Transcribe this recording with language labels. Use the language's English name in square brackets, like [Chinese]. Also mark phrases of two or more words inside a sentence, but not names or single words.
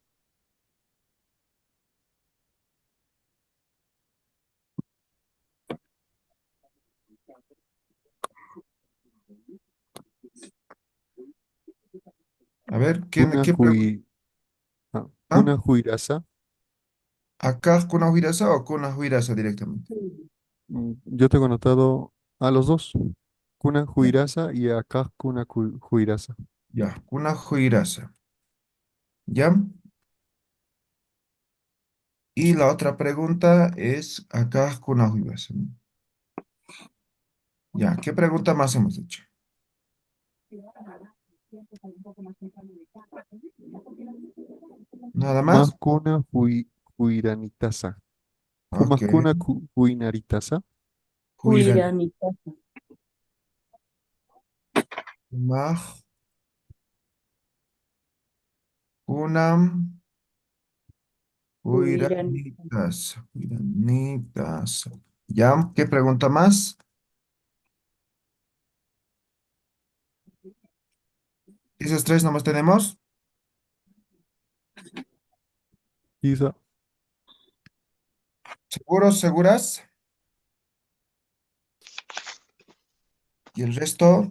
[Spanish] A ver, Kuna ¿qué pregunta? [Aymara] kuna huirasa. [Spanish] ¿Acá con huirasa o con huirasa directamente? Yo tengo anotado a los dos. [Aymara] Kuna huirasa y acá kuna huirasa. [Spanish] Ya, con huirasa. ¿Ya? Y la otra pregunta es acá con huirasa, ¿no? Ya, ¿qué pregunta más hemos hecho? ¿Nada Más más? [Aymara] kuna huiranitasa. Más [Spanish] Ok. [Aymara] kuna huinaritasa. Huiran. Huiranita. [Spanish] Maj, una, [Aymara] Huiranita. huiranitas. Huiranitas. [Spanish] ¿Ya? ¿Qué pregunta más? ¿Esas tres nomás tenemos? Quizá. ¿Seguros, seguras? ¿Y el resto?